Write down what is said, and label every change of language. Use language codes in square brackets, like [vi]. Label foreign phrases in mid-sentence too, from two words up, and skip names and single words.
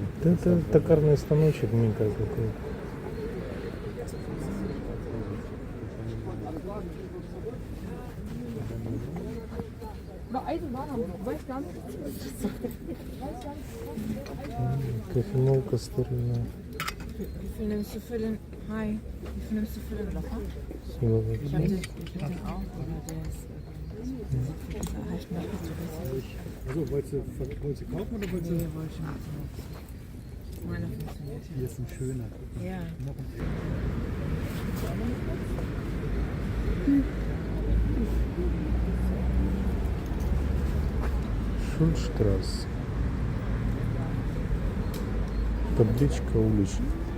[ru] Это токарный станочек, мне кажется, какой. Кофемолка старинная. [de] Wie viel nimmst du für den Hi? Wie viel nimmst du für den Locher? [ru] Силовая. [de] Ich hab den auch, oder der ist. Da reicht mir auch zu wissen. Also, wollt ihr kaufen oder wollt ihr? Nee, wollte ich nicht. Meiner funktioniert ja. Hier ist ein schöner. Ja. [ru] Шульштрасс. Табличка уличная.